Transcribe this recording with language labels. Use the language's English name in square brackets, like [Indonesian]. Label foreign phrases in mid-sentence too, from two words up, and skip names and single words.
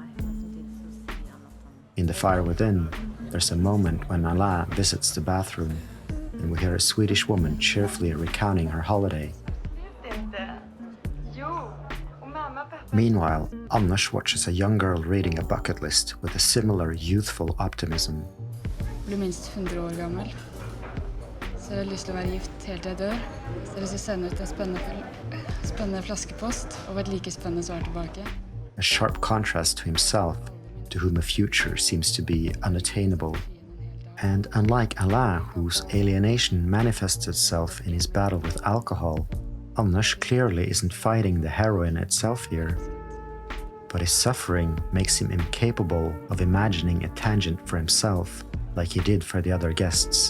[English] In The Fire Within, there's a moment when Alain visits the bathroom, and we hear a Swedish woman cheerfully recounting her holiday. Meanwhile, Anders watches a young girl reading a bucket list with a similar youthful optimism. [Norwegian] Blir minst 100 år gammel. Så jeg har lyst til å være gift helt til jeg dør. Så det ser sende ut en spennende flaskepost, og et like spennende svar tilbake. [English] A sharp contrast to himself, to whom a future seems to be unattainable. And unlike Alain, whose alienation manifests itself in his battle with alcohol, Anders clearly isn't fighting the heroin itself here, but his suffering makes him incapable of imagining a tangent for himself like he did for the other guests.